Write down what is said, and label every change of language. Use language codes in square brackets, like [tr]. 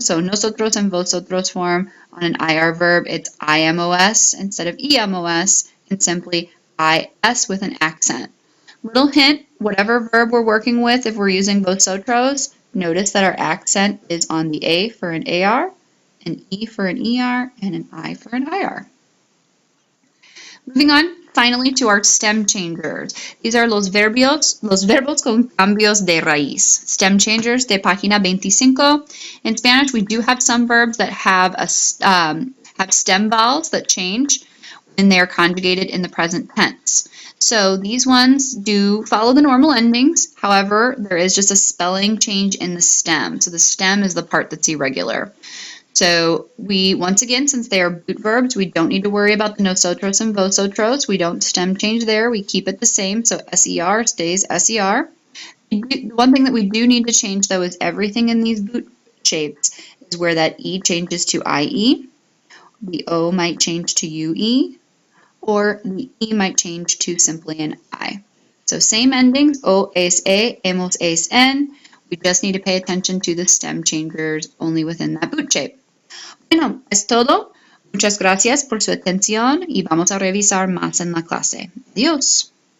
[en] So nosotros and vosotros form on an IR verb, it's IMOS instead of EMOS, and simply IS with an accent. Little hint, whatever verb we're working with, if we're using vosotros, notice that our accent is on the A for an AR, an E for an ER, and an I for an IR. Moving on, finally, to our stem changers. These are [es] los verbos con cambios de raíz. [en] Stem changers [es] de página 25. [en] In Spanish, we do have some verbs that have stem vowels that change when they are conjugated in the present tense. So these ones do follow the normal endings. However, there is just a spelling change in the stem. So the stem is the part that's irregular. So we, once again, since they are boot verbs, we don't need to worry about the nosotros and vosotros. We don't stem change there. We keep it the same. So SER stays SER. One thing that we do need to change, though, is everything in these boot shapes is where that E changes to IE. The O might change to UE. Or the E might change to simply an I. So same endings, O, es, e, emos, es, en. We just need to pay attention to the stem changers only within that boot shape. [es] Bueno, es todo. Muchas gracias por su atención y vamos a revisar más en la clase. Adiós.